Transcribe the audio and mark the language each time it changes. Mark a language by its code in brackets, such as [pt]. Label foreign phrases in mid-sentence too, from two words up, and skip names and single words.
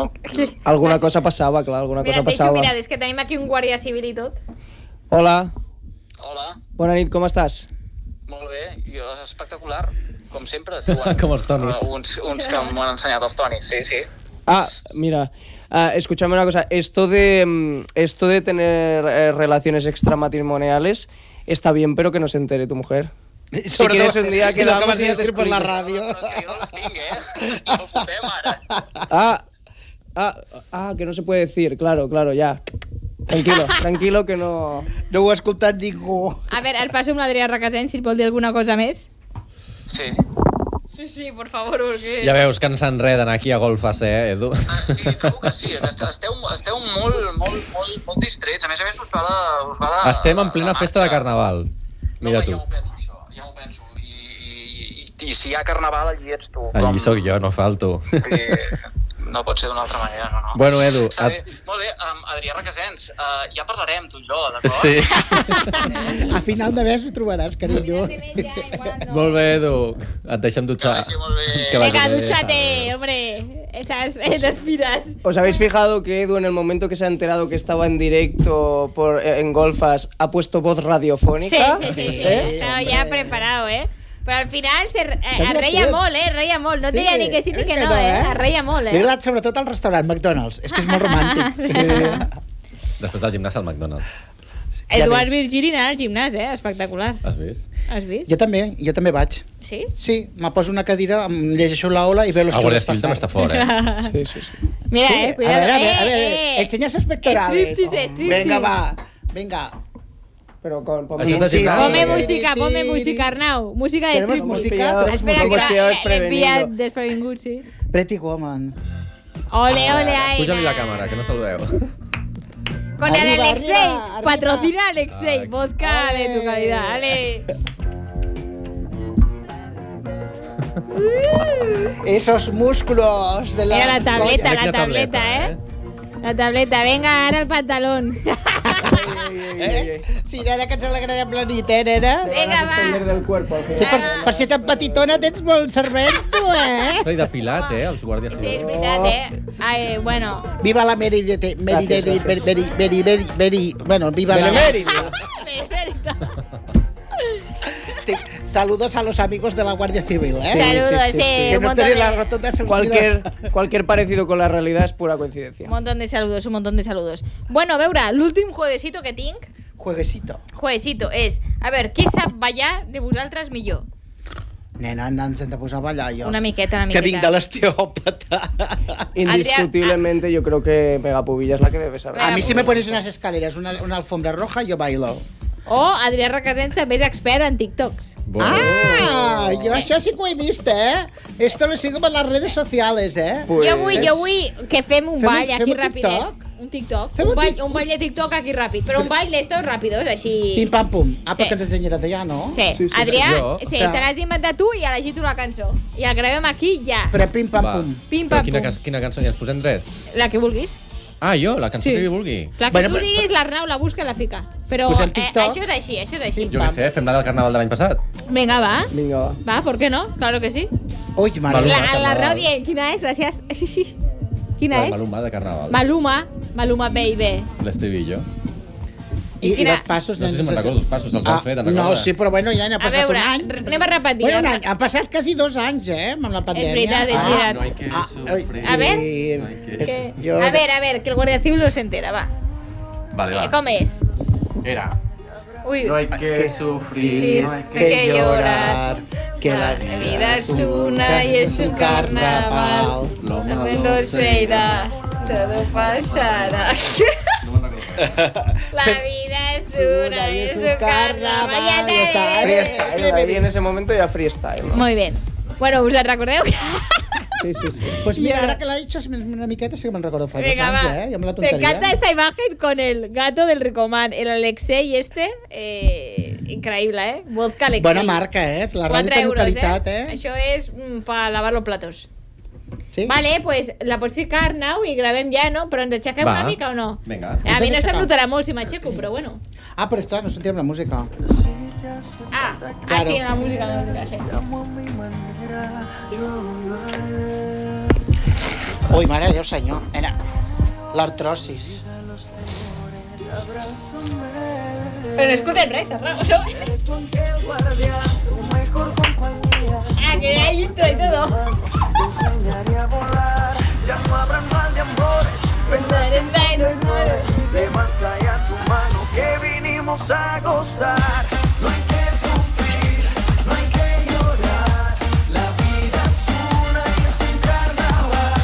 [ca] Alguna cosa passava, clar, alguna cosa passava. Mira, és que tenim aquí un guàrdia civil i tot. Hola. Hola. Bona nit, com estàs? Molt bé, jo espectacular, com sempre. Com els tonis. Uns que m'han ensenyat els tonis, sí. Ah, mira, [es] Escúchame una cosa, esto de tener relaciones extramatrimoniales está bien, pero que no se entere tu mujer. Si quieres un día quedamos y ya te explico. Por [ca] la ràdio. Però és que jo no els tinc, No ho fotem, ara. [es] Que no se puede decir, claro, ya. Tranquilo, que no... [ca] No ho ha escoltat ningú. A veure, el passo amb l'Adrià Requesens, si et vol dir alguna cosa més. Sí. [es] Sí, por favor, [ca] perquè... Ja veus que ens enreden aquí a golfes, Edu? Sí, trobo que sí. Esteu molt distrets. A més, us va la... Estem en plena festa de Carnaval. Mira tu. Ja m'ho penso, això. Ja m'ho penso. I si hi ha Carnaval, allí ets tu. Allí sóc jo, no falto. No pot ser d'una altra manera, no? Bueno, Edu... Molt bé, Adrià Requesens, ja parlarem, tu i jo, d'acord? Sí. A final de mes ho trobaràs, carinyo. Molt bé, Edu. Et deixem dutxar. Que vagi molt bé. [es] Venga, dúchate, hombre. Esas espiras. ¿Os habéis fijado que Edu, en el momento que se ha enterado que estaba en directo en Golfas, ha puesto voz radiofónica? Sí. Estaba ya preparado, [ca] Però al final reia molt, reia molt. No deia ni que sí ni que no, reia molt, Li ha agradat sobretot al restaurant McDonald's. És que és molt romàntic. Després del gimnàs al McDonald's. Eduard Virgili anant al gimnàs, espectacular. Has vist? vist? Jo també vaig. Sí? Sí, me poso una cadira, em llegeixo l'ola i [es] veo los chulos pasar. El [ca] Guàrdia Civil també està fora, Sí. Mira, [es] cuidado. A ver, enseña sus pectorales. Striptease. Venga. Pero con Ponme música, Arnau. Música de ¿Tenemos música? Espera, hemos pillado desprevenido. [ca] Desprevingut, sí. Pretty Woman. Ole, Puja-li la càmera, que no saludeu. [es] Con el Arriba, Alexei. arriba. Patrocina Alexei. Vodka de tu calidad. Ale. Esos músculos de la... Mira la tableta, [ca] Mira quina tableta, La tableta. [es] Venga, ahora el pantalón. [ca] Sí, nena, que ens alegrarem la nit, nena? [es] Venga, va. del cuerpo al Sí, final. [ca] per ser tan petitona tens molt cervell, tu, S'ha depilat, els guàrdies Sí, és civils. veritat, Ai, bueno. [es] Viva la Bueno, viva la... Benemérita. Saludos a los amigos de la Guardia Civil, Saludos, sí. Que Un no montón estén en la de- rotonda de seguridad. Cualquier parecido con la realidad es pura coincidencia. Un montón de saludos. [ca] Bueno, a veure, l'últim juevesito que tinc, Jueguecito. és, a veure, qui sap ballar de vosaltres millor? Nena, ens hem de posar a ballar, jo. Una miqueta. Que vinc de l'osteòpata. [es] Indiscutiblemente yo creo que Megapubilla es la que debe saber. A mí si me pones unas escaleras, una alfombra roja, yo bailo. [ca] O Adrià Requesens també és expert en TikToks. Ah, yo això sí que ho he vist, [es] Esto lo sigo por las redes sociales, Pues- [ca] Jo vull que fem un ball fem aquí un rapidet. TikTok? Un TikTok. Fem Un ball de TikTok aquí ràpid. Però un ball d'estos ràpidos, així... Pim pam pum. Ah, Sí. perquè ens ensenyaràs allà, no? Sí. Adrià, Jo. sí, te l'has d'inventar tu i elegir tu la cançó. I el gravem aquí ja. Però pim pam Va. pum. Pim, pam, Quina, pum. quina cançó? I ens posem drets? La que vulguis. Ah, jo? La cançó Sí. que jo vulgui? La que Bueno, tu però- diguis, l'Arnau la busca i la fica. Però Posem TikTok. això és així. Jo què sé, fem la del Carnaval de l'any passat. Vinga, va. [es] Venga, va. Va, ¿por qué no? Claro que sí. [ca] Ui, mare. Maluma. L'Arnau dient, quina és? Gràcies. Quina La és? Maluma de Carnaval. Maluma baby. L'estribillo. I quina- els passos... No sé si me'n recordo, els passos, els van fer, te'n No, recordes? sí, però bueno, ja n'ha A passat veure, un any. anem a repetir. Bueno, un any. Han passat quasi 2 anys, amb la pandèmia. veritat, és veritat. [es] No hay que sufrir. A ver. Que... A ver, que el Guardia Civil no se entera, va. Vale, va. [ca] Com és? Era. [es] Uy, No hay que sufrir, no hay que... que llorar. que La vida es una y es un carnaval. Lo No malo se se irá, todo pasará. La vida es una y es un carnaval. Ya está. Freestyle, ahí en ese momento ya freestyle, ¿no? Muy bien. [ca] Bueno, us en recordeu? Sí. [es] Pues mira, ahora que l'ha dicho [ca] una miqueta sí que me'n recordo fa 2 [es] Venga, [ca] anys, va. Jo amb la [es] Me [ca] tonteria. [es] encanta esta imagen con el gato del Ricomán, el Alexei increíble, Vodka Alexei. [ca] Bona marca, La ràdio 4 té euros, localitat, Això és [es] para lavar los platos. [ca] Sí? [es] Vale, pues [ca] la pots ficar, Arnau, i gravem ja, no? Però ens aixequem Va. una mica o no? Vinga. A mi no Ens se'm aixequem. notarà molt si m'aixeco, però bueno. Ah, però esclar, no sentirem la música. Ah, sí, la música, sí. Ui, mare de Déu, senyor. Nena, l'artrosis. Però no escoltem res, Arnau, no? [es] Ah, que hay intro y todo. Te enseñaré a volar, ya no habrá mal de amores, Levanta ya tu mano que vinimos a gozar. No hay que sufrir, no hay que llorar. La vida es una y es un carnaval.